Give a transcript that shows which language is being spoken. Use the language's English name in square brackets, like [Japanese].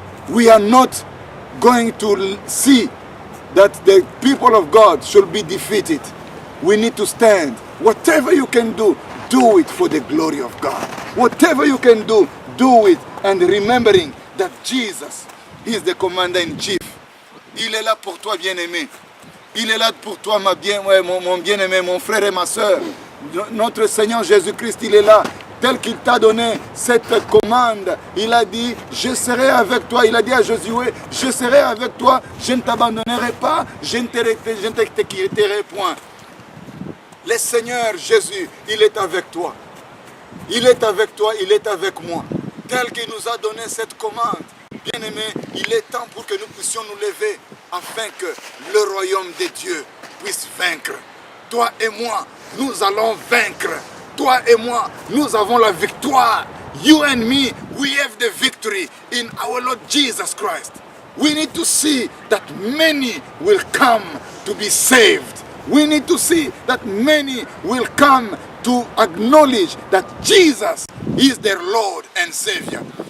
[English] We are not going to see that the people of God should be defeated. We need to stand. Whatever you can do, do it for the glory of God. Whatever you can do, do it. And remembering that Jesus is the commander-in-chief. [French] Il est là pour toi, bien-aimé. Il est là pour toi, mon bien-aimé, mon frère et ma soeur. Notre Seigneur Jésus-Christ, il est là. Tel qu'il t'a donné cette commande, il a dit, je serai avec toi. Il a dit à Josué, je serai avec toi, je ne t'abandonnerai pas, je ne te quitterai point. Le Seigneur Jésus, il est avec toi. Il est avec toi, il est avec moi. Tel qu'il nous a donné cette commande. Bien-aimés, il est temps pour que nous puissions nous lever afin que le royaume de Dieu puisse vaincre. Toi et moi, nous allons vaincre. Toi et moi, nous avons la victoire. [English] You and me, we have the victory in our Lord Jesus Christ. We need to see that many will come to be saved. We need to see that many will come to acknowledge that Jesus is their Lord and Savior.